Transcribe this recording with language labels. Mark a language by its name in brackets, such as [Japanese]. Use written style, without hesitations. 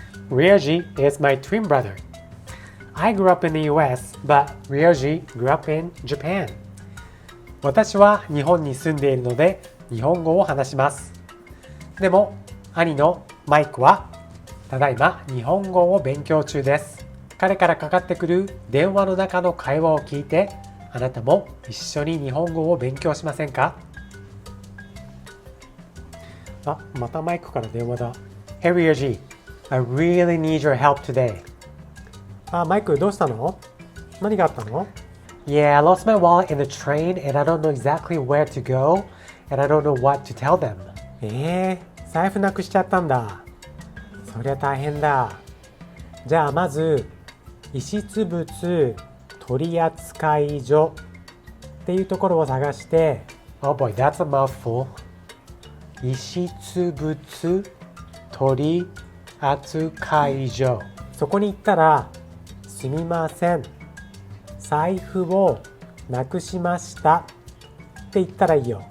[English] Ryoji is my twin brother. I grew up in the US, but Ryoji grew up in Japan. [Japanese] 私は日本に住んでいるので日本語を話します。でも兄のマイクはただいま日本語を勉強中です。彼からかかってくる電話の中の会話を聞いてあなたも一緒に日本語を勉強しませんか？あ、またマイクから電話だ。 [English] Hey Ryoji, I really need your help today. [Japanese] あ、マイクどうしたの？何があったの？ [English] Yeah, I lost my wallet in the train and I don't know exactly where to go and I don't know what to tell them. [Japanese] 財布なくしちゃったんだ。そりゃ大変だ。じゃあまず遺失物取扱所っていうところを探して [English] Oh boy, that's a mouthful. [Japanese] 遺失物取扱所、そこに行ったらすみません、財布をなくしましたって言ったらいいよ。